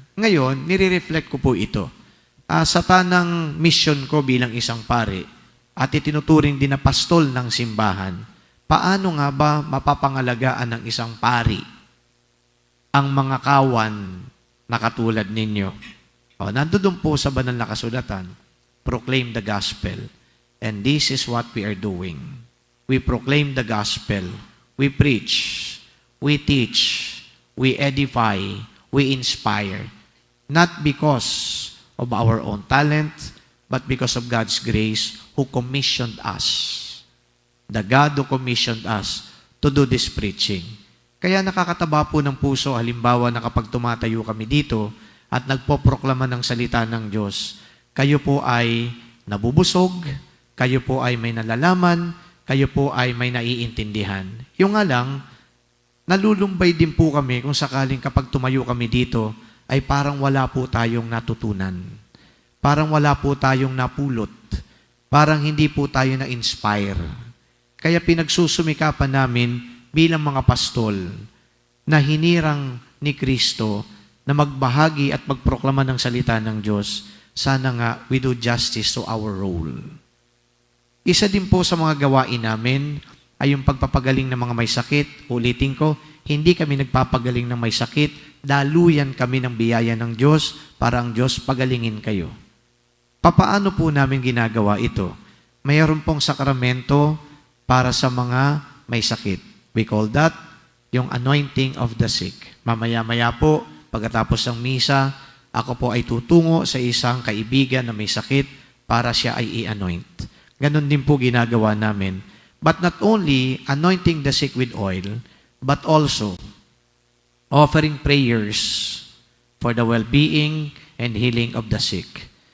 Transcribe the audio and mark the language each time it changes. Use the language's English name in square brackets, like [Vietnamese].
[Filipino] Ngayon, nire-reflect ko po ito. Sa tanang mission ko bilang isang pari at itinuturing din na pastol ng simbahan, paano nga ba mapapangalagaan ng isang pari ang mga kawan na katulad ninyo? Nandoon po sa banal na kasulatan, [English] proclaim the gospel. And this is what we are doing. We proclaim the gospel. We preach. We teach. We edify. We inspire. Not because of our own talent, but because of God's grace who commissioned us. The God who commissioned us to do this preaching. [Filipino] Kaya nakakataba po ng puso, halimbawa na kapag tumatayo kami dito at nagpoproklama ng salita ng Diyos, kayo po ay nabubusog, kayo po ay may nalalaman, kayo po ay may naiintindihan. Yung nga lang, nalulumbay din po kami kung sakaling kapag tumayo kami dito, ay parang wala po tayong natutunan. Parang wala po tayong napulot. Parang hindi po tayo na-inspire. Kaya pinagsusumikapan namin bilang mga pastol na hinirang ni Kristo na magbahagi at magproklama ng salita ng Diyos, sana nga [English] we do justice to our role. [Filipino] Isa din po sa mga gawain namin ay yung pagpapagaling ng mga may sakit. Ulitin ko, hindi kami nagpapagaling ng may sakit, daluyan kami ng biyaya ng Diyos para ang Diyos pagalingin kayo. Papaano po namin ginagawa ito? Mayroon pong sakramento para sa mga may sakit. [English] We call that yung anointing of the sick. [Filipino] Mamaya-maya po, pagkatapos ng misa, ako po ay tutungo sa isang kaibigan na may sakit para siya ay i-anoint. Ganon din po ginagawa namin. [English] But not only anointing the sick with oil, but also offering prayers for the well-being and healing of the sick.